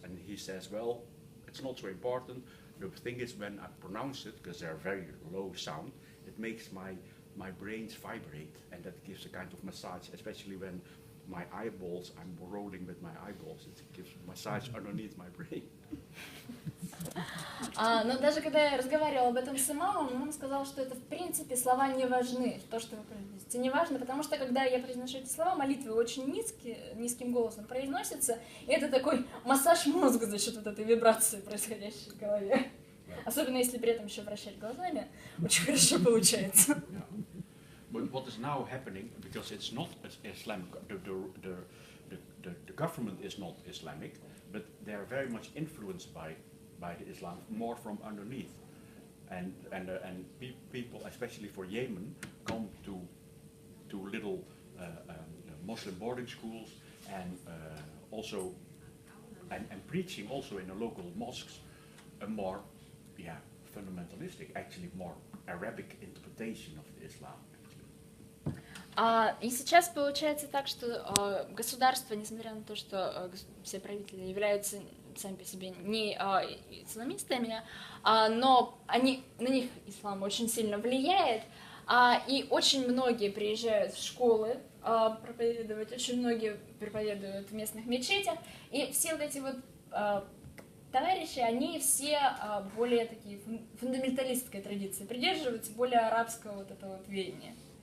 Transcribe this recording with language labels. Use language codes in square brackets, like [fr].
[en] And he says, "Well, it's not so important. The thing is when I pronounce it, because they're very low sound, it makes my brains vibrate, and that gives a kind of massage, especially when my eyeballs, I'm rolling with my eyeballs, it gives massage underneath my brain." [ru] Но даже когда я разговаривала об этом с имамом, он сказал, что это в принципе слова не важны, то, что вы произносите, не важно, потому что когда я произношу эти слова, молитвы очень низким голосом произносятся, и это такой массаж мозга за счет вот этой вибрации, происходящей в голове. Особенно если при этом еще вращать глазами, очень хорошо получается. [en] Yeah. But what is now happening, because it's not Islamic, the government is not Islamic, but they are very much influenced by the Islam, more from underneath, and people, especially for Yemen, come to little Muslim boarding schools and also and preaching also in the local mosques a more fundamentalistic, actually more Arabic interpretation of the Islam. [ru] И сейчас получается так, что государство, несмотря на то, что все правители являются сами по себе не исламистами, но на них ислам очень сильно влияет, и очень многие приезжают в школы проповедовать, очень многие проповедуют в местных мечетях, и все вот эти вот товарищи, они все более такие фундаменталистской традиции придерживаются, более арабского вот этого вот веяния.